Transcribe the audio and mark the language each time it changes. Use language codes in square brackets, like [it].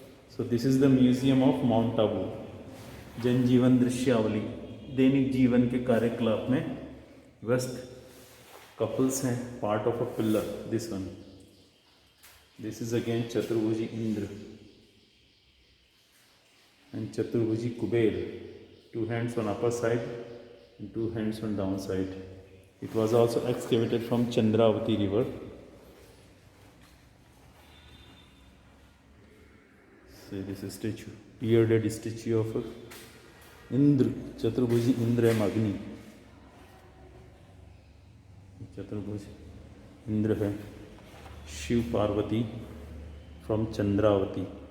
[en] So this is the museum of Mount Abu. [hi] जनजीवन दृश्यावली, दैनिक जीवन के कार्यकलाप में व्यस्त कपल्स हैं, [en] Part of a pillar. This one, this is again Chaturbhuji Indra and Chaturbhuji Kuber, 2 hands on upper side and 2 hands on down side. It was also excavated from Chandravati river. See this statue, bearded statue of Indra, Chaturbhuji Indra एवं अग्नि। [hi] चतुर्भुज इंद्र है, Shiv Parvati from Chandravati.